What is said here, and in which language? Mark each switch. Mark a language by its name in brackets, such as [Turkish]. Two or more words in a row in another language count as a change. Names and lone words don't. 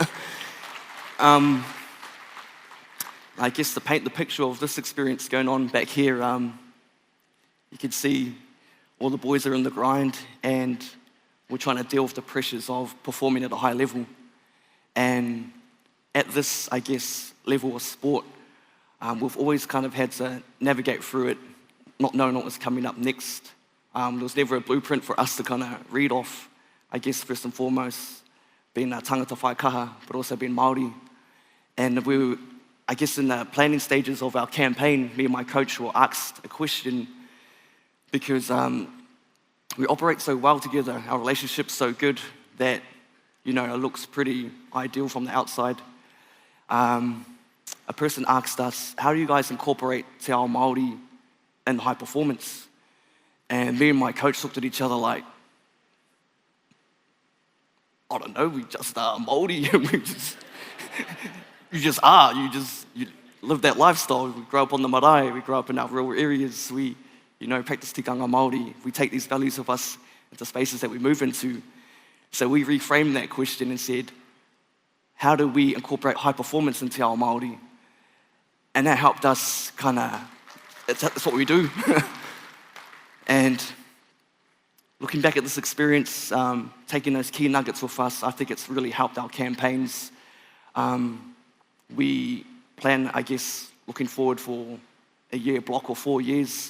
[English] I guess to paint the picture of this experience going on back here, you can see all the boys are in the grind and we're trying to deal with the pressures of performing at a high level. And at this, I guess, level of sport, we've always kind of had to navigate through it, not knowing what was coming up next. There was never a blueprint for us to kind of read off, I guess, first and foremost, being a [Māori] tangata whaikaha, [English] but also being Māori. And we were, I guess, in the planning stages of our campaign, me and my coach were asked a question because we operate so well together, our relationship's so good that, you know, it looks pretty ideal from the outside. A person asked us, how do you guys incorporate [Māori] te ao Māori [English] in high performance? And me and my coach looked at each other like, I don't know, we just are Māori. You just are, you live that lifestyle. We grow up on the marae, we grow up in our rural areas, we, you know, practice [Māori] tikanga Māori. [English] We take these values with us into spaces that we move into. So we reframed that question and said, how do we incorporate high performance into [Māori] te ao Māori? [English] And that helped us kind of, that's what we do. And looking back at this experience, taking those key nuggets with us, I think it's really helped our campaigns. We plan, I guess, looking forward for a year block or 4 years.